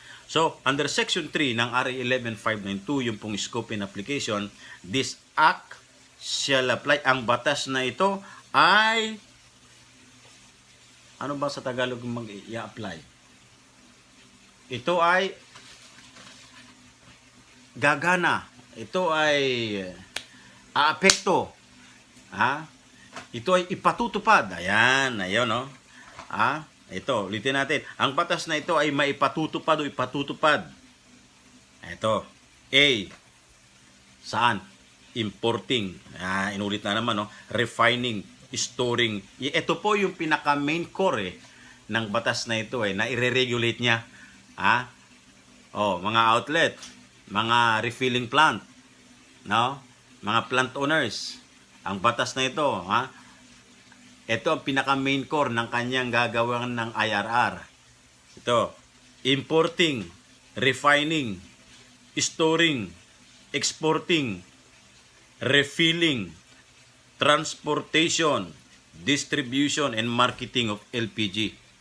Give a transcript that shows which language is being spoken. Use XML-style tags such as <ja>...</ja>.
<en>So, under Section 3 ng RA 11592,</en> <tl>yung pong</tl> <en>scope and application, this act shall apply.</en> <tl>Ang batas na ito ay, ano ba sa Tagalog mag-i-apply? Ito ay gagana. Ito ay aapekto. Ito ay ipatutupad. Ayan, no? Ito, ulitin natin. Ang batas na ito ay maipatutupad o ipatutupad. Ito. A. Saan? Importing. Inulit na naman, no? Refining, storing. Ito po yung pinaka main core ng batas na ito na i-regulate niya. Mga outlet, mga refilling plant, no? Mga plant owners. Ang batas na ito, ito ang pinaka-main core ng kanyang gagawin ng IRR.</tl> <en>Ito, importing, refining, storing, exporting, refilling, transportation, distribution, and marketing of LPG.</en>